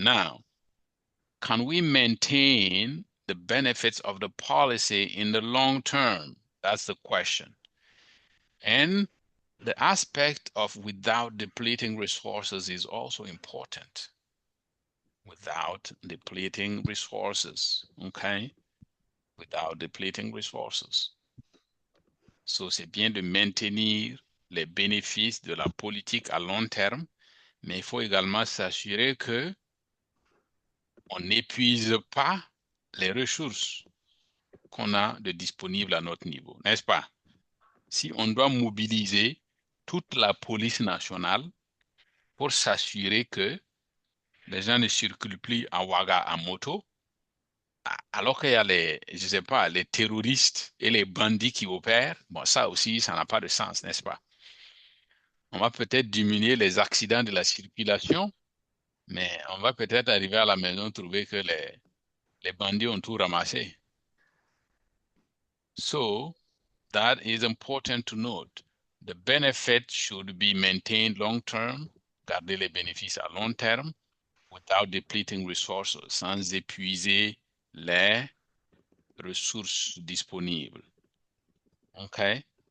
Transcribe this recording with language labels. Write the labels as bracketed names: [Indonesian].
[English] Now, can we maintain the benefits of the policy in the long term? That's the question. And the aspect of without depleting resources is also important. Without depleting resources, okay? Without depleting resources. [French] So c'est bien de maintenir les bénéfices de la politique à long terme, mais il faut également s'assurer que on n'épuise pas les ressources qu'on a de disponibles à notre niveau, n'est-ce pas? Si on doit mobiliser toute la police nationale pour s'assurer que les gens ne circulent plus en waga à moto, alors qu'il y a je sais pas, les terroristes et les bandits qui opèrent, bon, ça aussi, ça n'a pas de sens, n'est-ce pas? On va peut-être diminuer les accidents de la circulation, mais on va peut-être arriver à la maison trouver que les bandits ont tout ramassé. [English] So, that is important to note. The benefit should be maintained long term, [French] garder les bénéfices à long terme, [English] without depleting resources, [French] sans épuiser les ressources disponibles. [English] Okay?